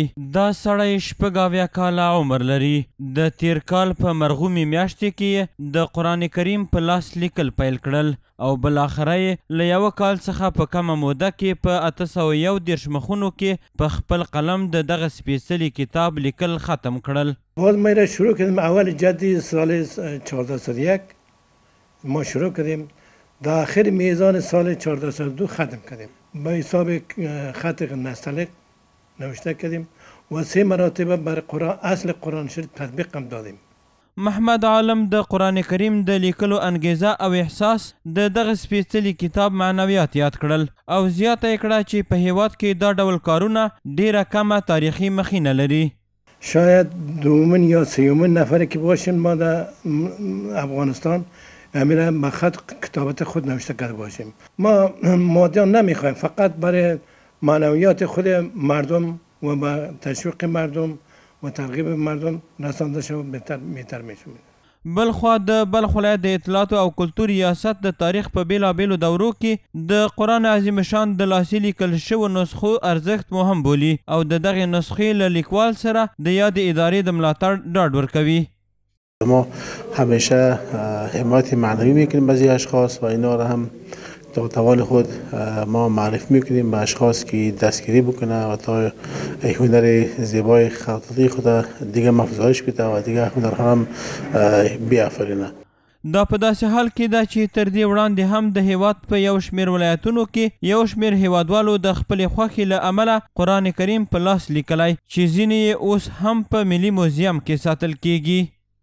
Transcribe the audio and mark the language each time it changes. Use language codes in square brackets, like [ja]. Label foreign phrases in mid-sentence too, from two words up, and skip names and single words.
[ps] دا سړی شپږ اویا کاله عمر لري. د تیر کال په مرغومي میاشتې کې د قرآن کریم په لاس لیکل پیل کړل او بالاخره یې له یوه کال څخه په کمه موده کې په 811 مخونو کې په خپل قلم د دغه سپېڅلي کتاب لیکل ختم کړل. [fa] باز ما را شروع کردیم اول جدی سال 1401 ما شروع کردیم در آخر میزان سال 1402 ختم کردیم. با حساب خط نستعلیق نوشته کردیم و 3 مراتبه بر قرآن اصل قرآن شریف تطبیق هم دادیم. [ps] محمد عالم د قرآن کریم د لیکلو انګیزه او احساس د دغه سپېڅلي کتاب معنویات یاد کړل او زیاته یې کړه چې په هیواد کې دا ډول کارونه ډیره کمه تاریخي مخینه لري. [fa] شاید دومین یا سیومین نفری که باشیم ما در افغانستان امیره با خط کتابت خود نوشته کرده باشیم. ما مادیان نمیخوایم، فقط برای معنویات خود مردم و با تشویق مردم و ترغیب مردم رسانده شود بهتر میشه. [ps] بلخوا د بلخ ولایت د اطلاعاتو او کلتور ریاست د تاریخ په بیلابیلو دورو کې د قرآن عظیم شان د لاسي لیکل شوو نسخو ارزښت مهم بولي او د دغې نسخې له لیکوال سره د یادې ادارې د ملاتړ ډاډ ورکوي. [fa] ما همیشه حمایت معنوی میکنیم از اشخاص و اینا را هم تا توان خود ما معرفی میکنیم به اشخاص که دستگیری بکنه و تا هنر زیبای خطاطی خود دیگه افزایش بده و دیگه هنرها هم بیافرینه. [ps] دا په داسې حال کې ده چې تر دې وړاندې هم د هیواد په یو شمېر ولایتونو کې یو شمېر هیوادوالو د خپلې خوښې له امله قرآن کریم په لاس لیکلی چې ځینې یې اوس هم په ملي موزیم کې ساتل کیږي.